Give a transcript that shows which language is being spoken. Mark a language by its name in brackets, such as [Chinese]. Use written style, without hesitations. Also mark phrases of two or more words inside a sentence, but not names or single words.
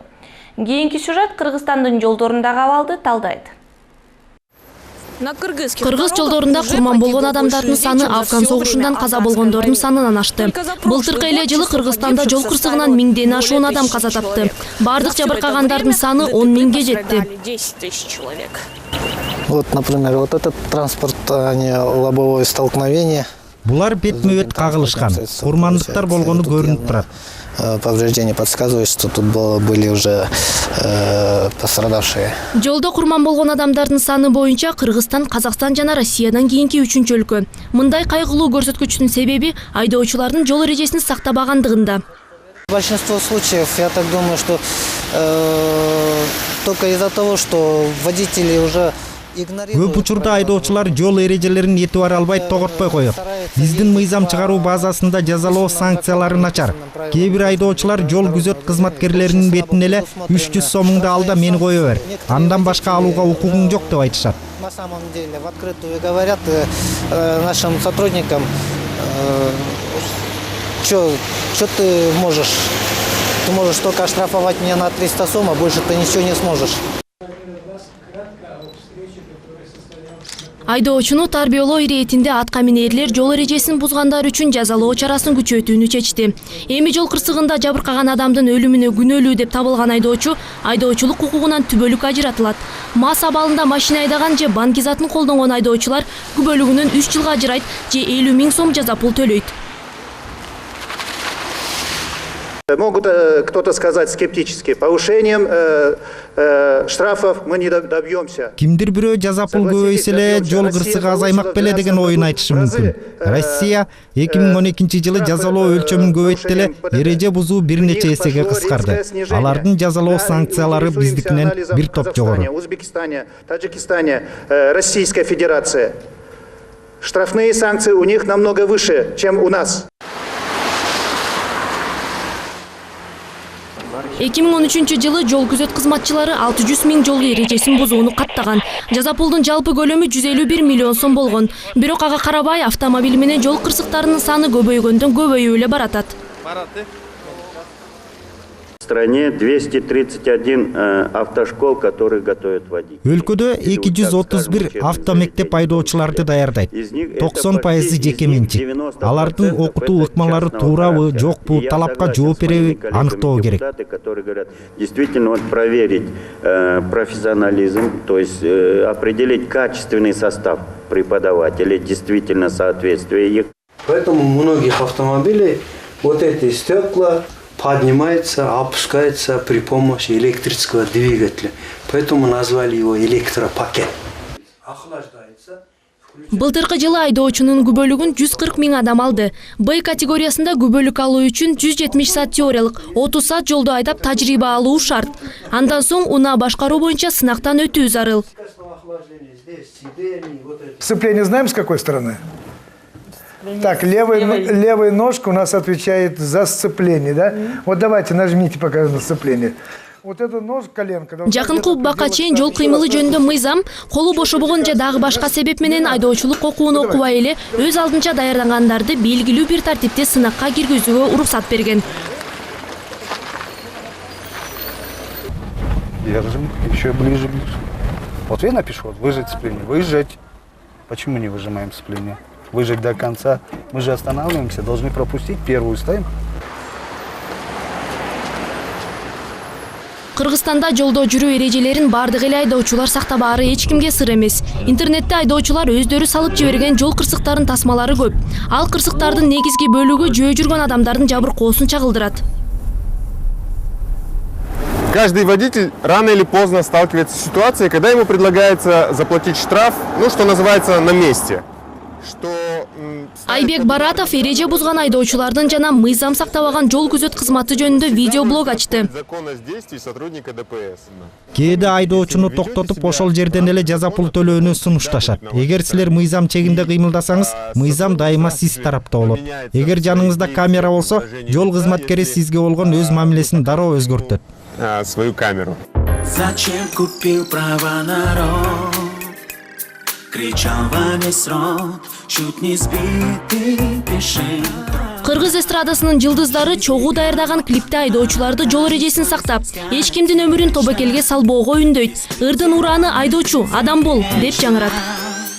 [Kyrgyz] Кийинки сюжет Кыргызстандын жолдорундагы абалды талдайт. Кыргыз жолдорунда курман болгон адамдардын саны Афган согушундан каза болгондордун санынан ашты. Былтыркы эле жылы Кыргызстанда жол кырсыгынан 1000ден ашуун адам каза тапты. Бардык жабыркагандардын саны 10 000ге жетти. [Russian] Вот, например, вот этот транспорт, лобовое столкновение. [Kyrgyz] Булар бетме-бет кагылышкан. Курмандыктар болгону көрүнүп турат. [Russian] Повреждения подсказывают, что тут были уже пострадавшие. [Kyrgyz] Жолдо курман болгон адамдардын саны боюнча Кыргызстан, Казакстан жана Россиядан кийинки 3-чү өлкө. Мындай кайгылуу көрсөткүчтүн себеби айдоочулардын жол эрежесин сактабагандыгында. [Russian] Большинство случаев, я так думаю, что только из-за того, что водители уже [Kyrgyz] Көп учурда айдоочулар жол эрежелерин этип бара албай тоготпой коет. Биздин мыйзам чыгаруу базасында жазалоо санкциялары начар. Кээ бир айдоочулар жол күзөт кызматкерлеринин бетине эле 300 сомуңду ал да мени кое бер. Андан башка алууга укугуң жок деп айтышат. [Russian] На самом деле в открытую говорят нашим сотрудникам, что ты можешь? Ты можешь только оштрафовать меня на 300 сом, а больше ты ничего не сможешь. [Kyrgyz] Айдоочуну тарбиялоо иретинде атка минерлер жол эрежесин бузгандар үчүн жазалоо чарасын күчөтүүнү чечти. Эми жол кырсыгында жабыркаган адамдын өлүмүнө күнөөлүү деп табылган айдоочулук укугунан түбөлүк ажыратылат. МАЗ абалында машина айдаган же банк затын колдонгон айдоочулар күбөлүгүнөн 3 жылга ажырайт же 50 000 сом жаза пул төлөйт. [Russian] Могут кто-то сказать скептически, повышением штрафов мы не добьемся. [Kyrgyz] Кимдир бирөө жаза пул көбөйсө эле жол кырсыгы азаймак беле деген оюн айтышы мүмкүн. Россия 2012 жылы жазалоо өлчөмүн көбөйттү эле, эреже бузуу бир нече эсеге кыскарды. Алардын жазалоо санкциялары биздикинен бир топ жогору. [Russian] Узбекистане, Таджикистане, Российская Федерация. Штрафные санкции у них намного выше, чем у нас. [Kyrgyz] 2013 жылы жол күзөт кызматчылары 600 000 жол эрежесин бузууну каттаган. Жаза пулдун жалпы көлөмү 151 миллион сом болгон. Бирок ага карабай автомобиль менен жол кырсыктарынын саны көбөйгөндөн көбөйүп эле баратат. [Russian] В стране 231 автошкол, которые готовят водителей. [Kyrgyz] Өлкөдө 231 автомектеп айдоочуларды даярдайт. 90% жеке менчик. Алардын окутуу ыкмалары туурабы, жокпу, талапка жооп береби аныктоо керек. [Russian] Которые говорят, действительно проверить профессионализм, то есть определить качественный состав преподавателей, действительно соответствие их. Поэтому у многих автомобилей вот эти стекла поднимается, опускается при помощи электрического двигателя. Поэтому назвали его электропакет. Охлаждается. [Kyrgyz] Былтыркы жылы айдоочунун күбөлүгүн 140 000 адам алды. Б категориясында күбөлүк алуу үчүн 170 саат теориялык, 30 саат жолду айдап тажрыйба алуу шарт. Андан соң унаа башкаруу боюнча сынактан өтүү зарыл. [Russian] Сцепление знаем с какой стороны? Так, левая ножка у нас отвечает за сцепление, да? Вот давайте нажмите пока на сцепление. Вот эту ножку, коленка. [Kyrgyz] Жакынкы убакка чейин жол кыймылы жөнүндө мыйзам колу бошобогон же дагы башка себеп менен айдоочулук окууну окубай эле өз алдынча даярдангандарды белгилүү бир тартипте сынакка киргизүүгө уруксат берген. [Russian] Держим, еще ближе. Вот я напишу, вот выжать сцепление, выжать. Почему не выжимаем сцепление? Выжать до конца. Мы же останавливаемся, должны пропустить, первую ставим. [Kyrgyz] Кыргызстанда жолдо жүрүү эрежелерин бардык эле айдоочулар сактабаары эч кимге сыр эмес. Интернетте айдоочулар өздөрү салып жиберген жол кырсыктарын тасмалары көп. Ал кырсыктардын негизги бөлүгү жөө жүргөн адамдардын жабыркоосун чагылдырат. [Russian] Каждый водитель рано или поздно сталкивается с ситуацией, когда ему предлагается заплатить штраф, ну, что называется, на месте. [Kyrgyz] Айбек Баратов эреже бузган айдоочулардын жана мыйзам сактабаган жол күзөт кызматы жөнүндө видеоблог ачты. Кээде айдоочуну токтотуп ошол жерден эле жаза пул төлөөнү сунушташат. Эгер силер мыйзам чегинде кыймылдасаңыз, мыйзам дайыма сиз тарапта болот. Эгер жаныңызда камера болсо, жол кызматкери сизге болгон өз мамилесин дароо өзгөртөт. [Russian] Свою камеру. Зачем купил права народ? Кричал во весь рот, чуть не сбитый пешим. [Kyrgyz] Кыргыз эстрадасынын жылдыздары чогуу даярдаган клипте айдоочуларды жол эрежесин сактап, эч кимдин өмүрүн тобокелге салбоого үндөйт. Ырдын урааны айдоочу, адам бол деп жаңырат.